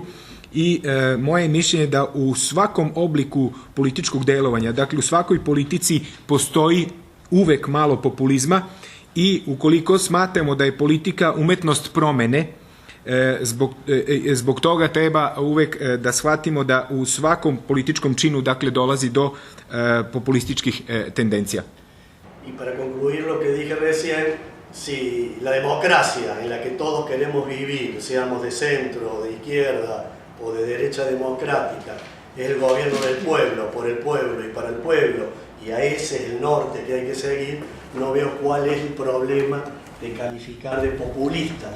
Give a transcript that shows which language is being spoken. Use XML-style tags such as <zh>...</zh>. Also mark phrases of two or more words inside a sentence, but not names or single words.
<sr>I moje mišljenje da u svakom obliku političkog delovanja, dakle u svakoj politici postoji uvek malo populizma i ukoliko smatramo da je politika umetnost promene, zbog toga treba uvek da shvatimo da u svakom političkom činu dakle dolazi do populističkih tendencija.</sr> <es>I para concluir lo que dije recién, si la democracia en la que todos queremos vivir, seamos de centro, de izquierda o de derecha democrática, es el gobierno del pueblo, por el pueblo y para el pueblo, y a ese es el norte que hay que seguir, no veo cuál es el problema de calificar de populistas.</es>